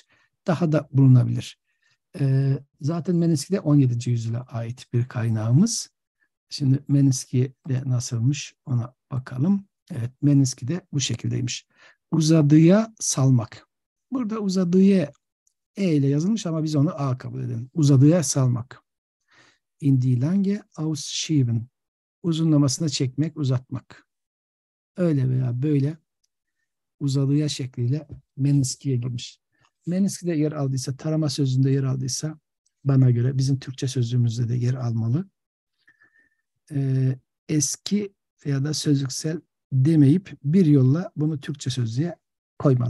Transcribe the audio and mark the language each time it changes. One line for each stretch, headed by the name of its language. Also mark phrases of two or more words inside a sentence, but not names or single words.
Turkish: Daha da bulunabilir. Zaten Meninski'de 17. yüzyıla ait bir kaynağımız. Şimdi Meninski'de nasılmış ona bakalım. Evet, Meninski'de bu şekildeymiş. Uzadıya salmak. Burada uzadıya E ile yazılmış ama biz onu A kabul edelim. Uzadıya salmak.
German: In die Länge ausschieben.
Turkish: Uzunlamasına çekmek, uzatmak. Öyle veya böyle uzadıya şekliyle Meninski'ye girmiş. Meninski'de yer aldıysa, tarama sözünde yer aldıysa bana göre bizim Türkçe sözlüğümüzde de yer almalı. Eski ya da sözlüksel demeyip bir yolla bunu Türkçe sözlüğe koymalı.